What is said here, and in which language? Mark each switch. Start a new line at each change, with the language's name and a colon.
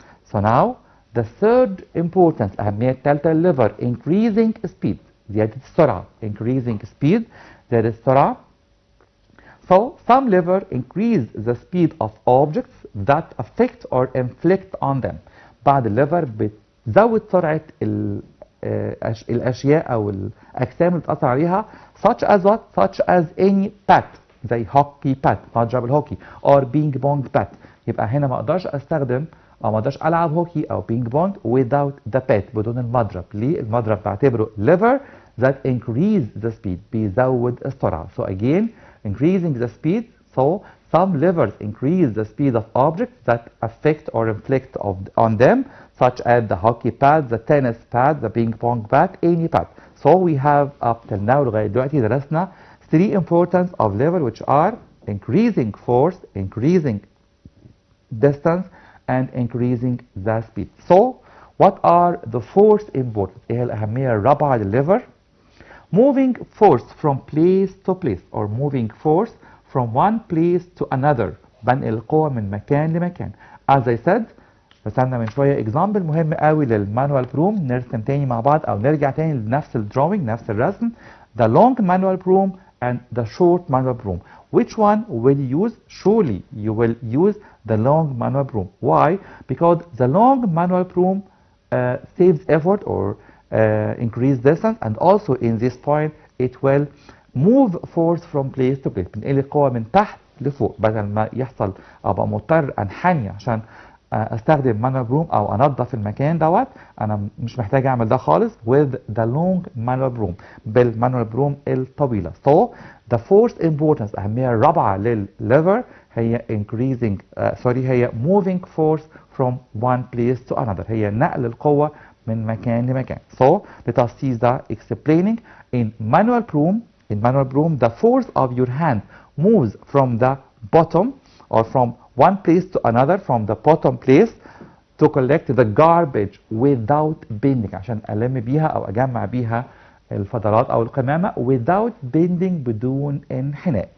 English: So now the third importance
Arabic: أهمية الثالثة
English: lever increasing speed
Arabic: زيادة السرعة
English: increasing speed زيادة السرعة. So some lever increase the speed of objects that affect or inflict on them.
Arabic: بعض الليفر بتزود سرعة الأشياء أو الأجسام اللي بتأثر عليها
English: such as what? Such as any bat زي hockey bat
Arabic: مضرب الهوكي
English: or ping pong bat.
Arabic: يبقى هنا ما اقدرش استخدم او ما اقدرش العب هوكي او بينج بونج
English: without the bat
Arabic: بدون المضرب. ليه؟ المضرب بعتبره lever
English: that increase the speed
Arabic: بيزود السرعة.
English: So again increasing the speed. So some levers increase the speed of objects that affect or inflict on them such as the hockey pad, the tennis pad, the ping pong bat, any pad. So we have up till now
Arabic: لغاية دلوقتي
English: درسنا three importance of lever which are increasing force, increasing distance and increasing the speed. So what are the fourth importance?
Arabic: ايه الأهمية الرابعة للليفر؟
English: Moving force from place to place or moving force from one place to another.
Arabic: بنقل القوة من مكان لمكان.
English: As I said
Arabic: رسمنا من شوية example مهم قوي للمانوال بروم. نرسم تاني مع بعض أو نرجع تاني لنفس الدروينج نفس الرسم.
English: The long manual broom and the short manual broom. Which one will you use? Surely you will use the long manual broom. Why? Because the long manual broom saves effort or increase distance, and also in this point it will move force from place to place.
Arabic: بنقل القوة من تحت لفوق، بدل ما يحصل ابقى مضطر انحني عشان استخدم manual broom او انظف المكان دوت. انا مش محتاج اعمل ده خالص
English: with the long manual broom،
Arabic: بالمانوال بروم الطويله.
English: So the fourth importance،
Arabic: اهميه الرابعه للليفر هي
English: increasing هي moving force from one place to another،
Arabic: هي نقل القوه من مكان لمكان.
English: So let us see the explaining. In manual broom the force of your hand moves from the bottom or from one place to another, from the bottom place to collect the garbage without bending،
Arabic: عشان ألم بيها أو أجمع بيها الفضلات أو القمامة
English: without bending،
Arabic: بدون انحناء.